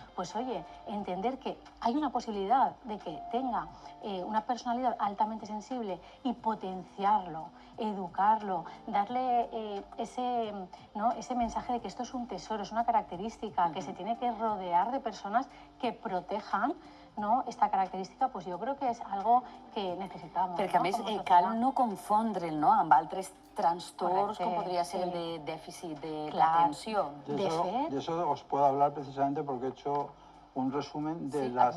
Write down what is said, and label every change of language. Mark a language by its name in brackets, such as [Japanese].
[Spanish] Pues oye, entender que hay una posibilidad de que tenga una personalidad altamente sensible y potenciarlo, educarlo, darle ese mensaje de que esto es un tesoro, es una característica, que se tiene que rodear de personas que protejan, no, esta característica, pues [Catalan] jo crec que és [Spanish] algo que necessitamos. [Catalan] Perquè, a més, cal no confondre'l, no?, amb altres trastorns, com podria ser el de déficit d'atenció. [Spanish] De eso os puedo hablar precisamente porque he hecho un resumen de las